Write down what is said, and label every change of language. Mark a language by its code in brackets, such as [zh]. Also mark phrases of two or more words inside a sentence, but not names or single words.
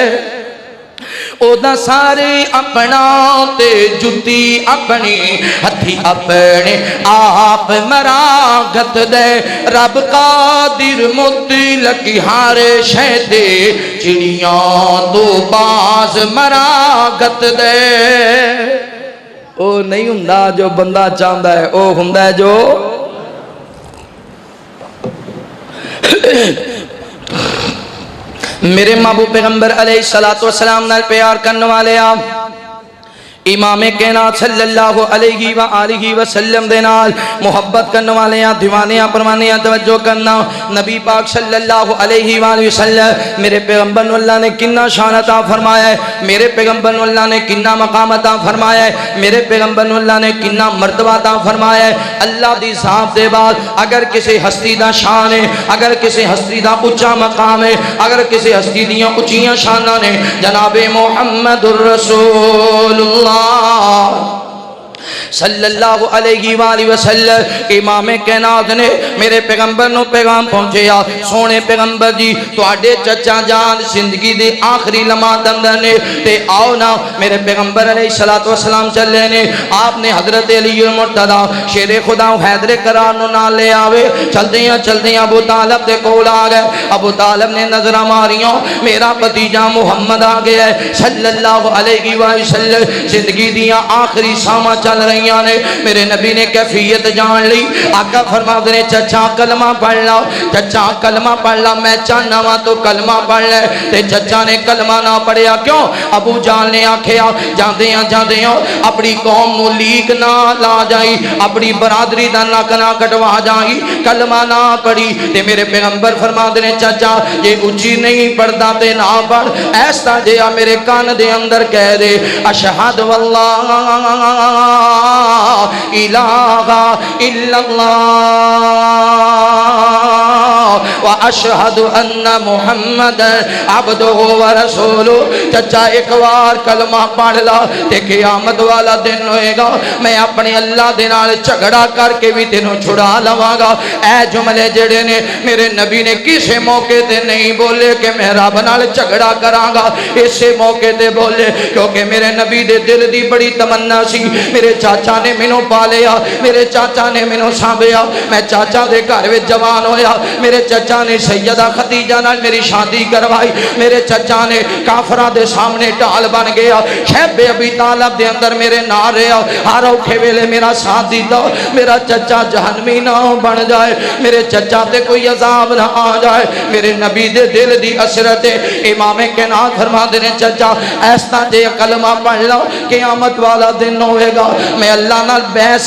[pa] دے اودا سارے اپنا تے جتی اپنی ہتھی اپنے آپ مراغت دے رب قادر مطلق ہر شے تے چڑیاں تو باز مراغت دے او نہیں ہوندا جو بندہ چاہندا ہے او ہوندا ہے جو میرے محبوب پیغمبر [ar] علیہ السلام [pa] نال پیار کرنے والے آپ امام کائنات [ar] صلی اللہ علیہ وآلہ وسلم [pa] دے نال محبت کرنے والے ہیں دیوانے ہیں پروانے ہیں توجہ کرنا نبی پاک [ar] صلی اللہ علیہ وآلہ وسلم [pa] میرے پیغمبر اللہ نے کنا شان عطا فرمایا ہے میرے پیغمبر اللہ نے کنا مقام عطا فرمایا ہے میرے پیغمبر اللہ نے کنا مرتبہ عطا فرمایا ہے اللہ دی ذات دے بعد اگر کسی ہستی دا شان ہے اگر کسی ہستی دا اونچا مقام ہے اگر کسی ہستی دیاں اونچیاں شاناں نے جناب محمد الرسول اللہ [ar] صلی اللہ علیہ وآلہ وسلم [pa] امام کائنات نے میرے پیغمبر نو پیغام پہنچیا سونے پیغمبر جی تواڈے چچا جان زندگی دے آخری لمحات اندر نے تے آؤ نا میرے پیغمبر [ar] علیہ السلام [pa] چلے نے آپ نے حضرت علی المرتضی شیر خدا حیدر کرار نو نال لے آوے چلدیاں ابو طالب دے کول آ گئے ابو طالب نے نظر ماریاں میرا بھتیجا محمد آ گیا ہے صلی [ar] اللہ علیہ وسلم [pa] زندگی دیاں آخری ساماں چل رہی نے میرے نبی نے کیفیت جان لی آقا فرماتے ہیں چچا کلمہ پڑھ لا چچا کلمہ پڑھ لا میں چاہنا وا تو کلمہ پڑھ لے تے چچا نے کلمہ نہ پڑھیا کیوں ابو جان نے آکھیا جاندیاں اپنی قوم نو لیک نہ لا جائی اپنی برادری دا نک نہ کٹوا جائی کلمہ نہ پڑھی تے میرے پیغمبر فرماتے ہیں چچا یہ اونچی نہیں پڑھدا تے نہ پڑھ ایسا جیا میرے کان دے اندر کہہ دے [ar] اشہد واللہ الہ الا اللہ واشہد ان محمد عبدہ ورسولہ [pa] چچا ایک بار کلمہ پڑھ لا تے قیامت والا دن ہوئے گا میں اپنے اللہ دے نال جھگڑا کر کے بھی تینوں چھڑا لواں گا اے جملے جڑے نے میرے نبی نے کسے موقع تے نہیں بولے کہ میں رب نال جھگڑا کراں گا اسے موقع تے بولے کیونکہ میرے نبی دے دل دی بڑی تمنا سی میرے چاچا نے مینوں پالیا میرے چاچا نے مینوں سانبھیا میں چاچا دے گھر وچ جوان ہویا میرے چاچا نے سیدہ خدیجہ نال میری شادی کروائی میرے چاچا نے کافراں دے سامنے ڈال بن گیا شیب ابی طالب دے اندر میرے نال رہیا ہر اوکھے ویلے میرا ساتھ دیتا میرا چاچا جہنمی نہ بن جائے میرے چاچا تے کوئی عذاب نہ آ جائے میرے نبی دے دل دی اثرت امام کائنات فرماتے ہیں چاچا ایسا جے کلمہ پڑھ لو قیامت والا دن ہوئے گا میں اللہ نال بحث